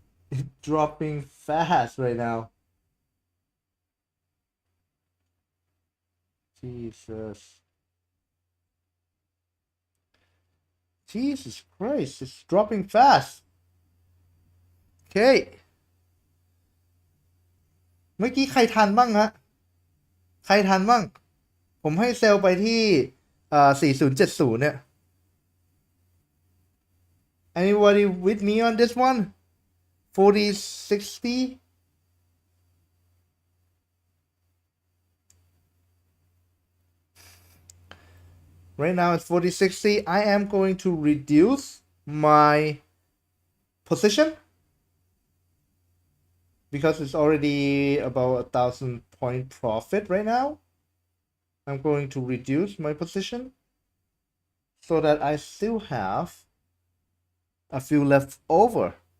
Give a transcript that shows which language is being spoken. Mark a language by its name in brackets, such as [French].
[English] It's dropping fast right now. Jesus. Jesus Christ, it's dropping fast. Okay. [Thai] เมื่อกี้ใครทันบ้างฮะ ใครทันบ้าง ผมให้เซลล์ไปที่4070เนี่ย [English] Anybody with me on this one [Thai] 4060 [English] Right now it's 4060. I am going to reduce my position because it's already about 1,000-point profit right now. I'm going to reduce my position so that I still have a few left over.